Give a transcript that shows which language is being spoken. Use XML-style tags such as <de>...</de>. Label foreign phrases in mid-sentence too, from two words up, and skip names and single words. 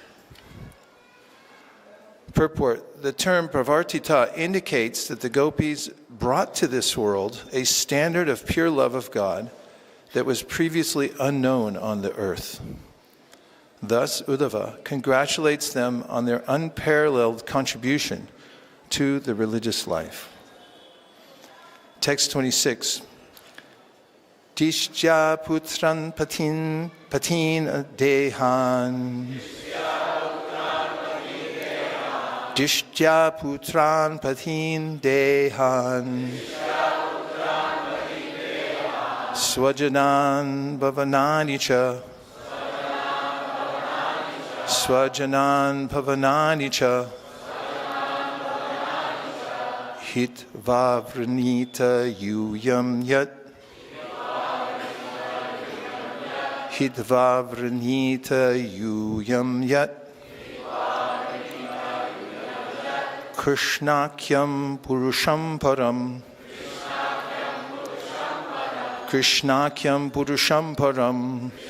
<en>Purport, the term pravartita indicates that the gopīs brought to this world a standard of pure love of God that was previously unknown on the earth. Thus, Uddhava congratulates them on their unparalleled contribution to the religious life. Text 26.</en> <sa>दिष्ट्या पुत्रान् पतीन् देहान्. दिष्ट्या पुत्रान् पतीन् देहान्. स्वजनान् भवनानि च. स्वजनान् भवनानि च. हित्वावृणीत यूयं यत्. हित्वावृणीत यूयम् यत्. कृष्णाख्यं पुरुषं परम्. कृष्णाख्यं पुरुषं परम्.</sa>